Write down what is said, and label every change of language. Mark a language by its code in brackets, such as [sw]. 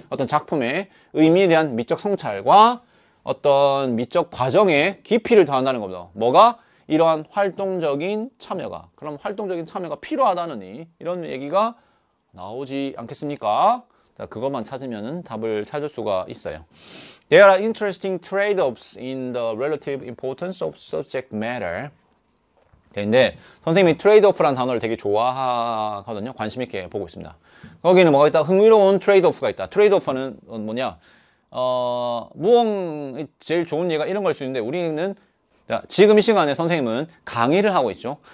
[ko] 어떤 작품의 의미에 대한 미적 성찰과 어떤 미적 과정의 깊이를 더한다는 겁니다. 뭐가? 이러한 활동적인 참여가. 그럼 활동적인 참여가 필요하다느니 이런 얘기가 나오지 않겠습니까? 자, 그것만 찾으면 답을 찾을 수가 있어요. [en] There are interesting trade-offs in the relative importance of subject matter. [ko] 근데 선생님이 트레이드-오프라는 단어를 되게 좋아하거든요. 관심 있게 보고 있습니다. 거기는 뭐가 있다? 흥미로운 트레이드-오프가 있다. 트레이드-오프는 뭐냐? 무언 제일 좋은 예가 이런 걸 수 있는데 우리는 지금 이 시간에 선생님은 강의를 하고 있죠.